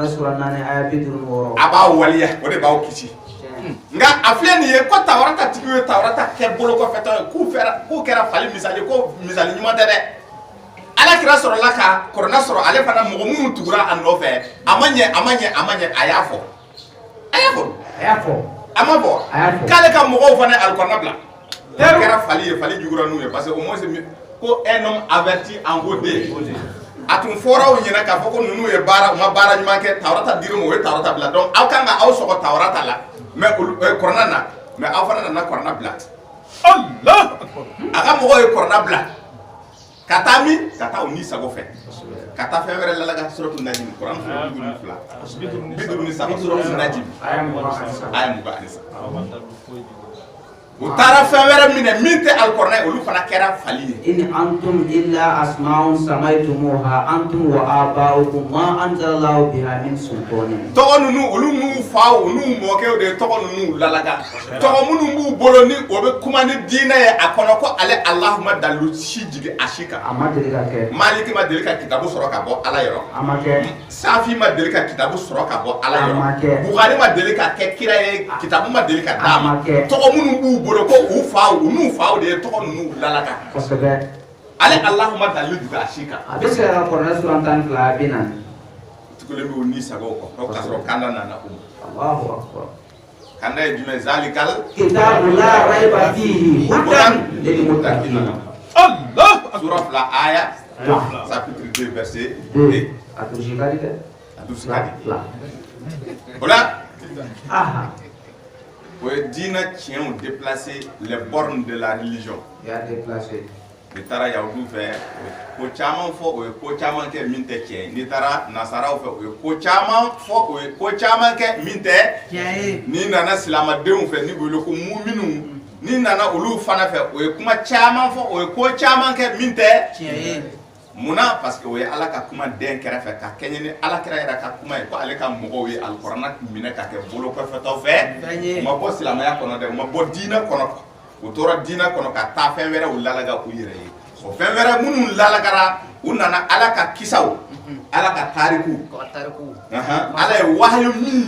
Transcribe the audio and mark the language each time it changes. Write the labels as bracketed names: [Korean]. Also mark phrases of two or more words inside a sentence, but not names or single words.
[Bambara] b'a waliya o de b'aw kisi nka a filɛ nin ye ko Tawrata tigiw ye Tawrata kɛ bolo kɔfɛtɔ ye k'u kɛra fali misali ko misali ɲuman tɛ dɛ Alakira sɔrɔla ka Kurana sɔrɔ ale fana mɔgɔ minnu tugura a nɔfɛ a ma ɲɛ a y'a fɔ a ma fɔ k'ale ka mɔgɔw fana Alikuranɛ bila kɛra fali ye fali jugura n'u ye [French] parce que au moins [Bambara] ko [French] un homme averti en vaut deux [Bambara] a tun fɔra u ɲɛna k'a fɔ ko ninnu ye u ma baara ɲuman kɛ Tawrata dir'u ma o ye Tawrata bila donc aw kan ka aw sɔgɔ Tawrata la mais Kurana na mais aw fana nana Kurana bila a ka mɔgɔw ye Kurana bila ka taa o ni sago fɛ ka taa fɛn wɛrɛ lalaga suratul Najm Kuran 52 suratul Najm aya 23 u taara fɛn wɛrɛ minɛ min tɛ Alikuranɛ olu fana kɛra fali ye [Arabic] إن أنتم إلا أسماء سميتموها أنتم وآباؤكم ما أنزل الله بها من سلطان [Bambara] tɔgɔ ninnu olu n'u faw n'u mɔkɛw de tɔgɔ ninnu lalaga tɔgɔ minnu b'u bolo ni o bɛ kuma ni diinɛ ye a kɔnɔ ko ale Alahu ma dalu si jigin a si kan a ma deli ka kɛ Maliki ma deli ka kitabu sɔrɔ ka bɔ Ala yɔrɔ a ma kɛ Safi ma deli ka kitabu sɔrɔ ka bɔ Ala a ma kɛ yɔrɔ Bukhari ma deli ka kɛ kira ye kitabu ma deli ka d'a ma tɔgɔ minnu b'u bolo ko u faw de ye tɔgɔ ninnu lalaga kosɛbɛ ale Alahu ma dalu jigin a si kan a bɛ se ka Kurana sura 12 a bɛ na tugulen bɛ o ni sagaw kɔ k'a sɔrɔ kanda nana o [Arabic] الله أكبر [Bambara] kanda ye jumɛn zalikal [Arabic] الكتاب لا ريب فيه هدى للمتقين [French] sura 2 aya chapitre 2 verset 2 atushi kadi dɛ atushi kadi la ola aha [Bambara] o ye diinɛ tiɲɛw [French] déplacer les bornes de la religion [Bambara] ya déplacer n'i taara yahudiw fɛ ko caman fɔ o ye ko caman kɛ min tɛ tiɲɛ ye n'i taara nasaraw fɛ o ye ko caman fɔ o ye ko caman kɛ min tɛ tiɲɛ ye n'i nana silamɛdenw fɛ n'i wele ko muminun n'i nana olu fana fɛ o ye kuma caman fɔ o ye ko caman kɛ min tɛ tiɲɛ ye munna [French] parce que [Bambara] o ye Ala ka kuma den kɛrɛfɛ ka kɛɲɛ ni Alakira yɛrɛ ka kuma ye ko ale ka mɔgɔw ye Alikuranɛ minɛ ka kɛ bolo kɔfɛtɔw fɛ u ma bɔ silamɛya kɔnɔ dɛ u ma bɔ diinɛ kɔnɔ u tora diinɛ kɔnɔ ka taa fɛn wɛrɛw lalaga u yɛrɛ ye o fɛn wɛrɛ minnu lalagara u nana Ala ka kisaw Ala ka tariku Ala ye wahayu min